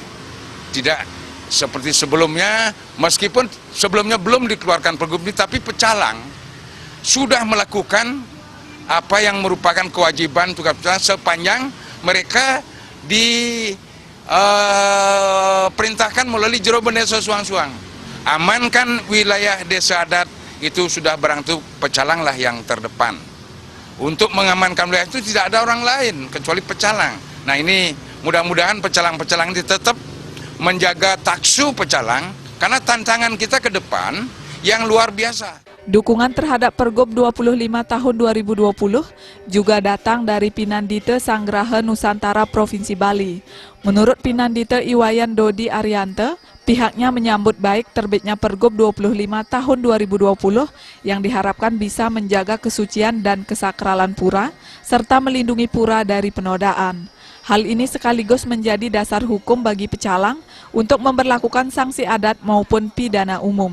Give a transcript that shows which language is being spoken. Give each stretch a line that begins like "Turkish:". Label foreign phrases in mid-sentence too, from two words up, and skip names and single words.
Indonesian: Tidak seperti sebelumnya, meskipun sebelumnya belum dikeluarkan Pergub ini, tapi pecalang sudah melakukan apa yang merupakan kewajiban tugas pecalang sepanjang mereka diperintahkan melalui jero desa suang-suang. Amankan wilayah desa adat itu sudah barang itu pecalang lah yang terdepan. Untuk mengamankan wilayah itu tidak ada orang lain kecuali pecalang. Nah ini mudah-mudahan pecalang-pecalang ini tetap menjaga taksu pecalang karena tantangan kita ke depan yang luar biasa. Dukungan terhadap Pergub 25 tahun 2020 juga datang dari Pinandite Sanggraha Nusantara Provinsi Bali. Menurut Pinandite Iwayan Dodi Ariante, pihaknya menyambut baik terbitnya Pergub 25 tahun 2020 yang diharapkan bisa menjaga kesucian dan kesakralan pura, serta melindungi pura dari penodaan. Hal ini sekaligus menjadi dasar hukum bagi pecalang untuk memberlakukan sanksi adat maupun pidana umum.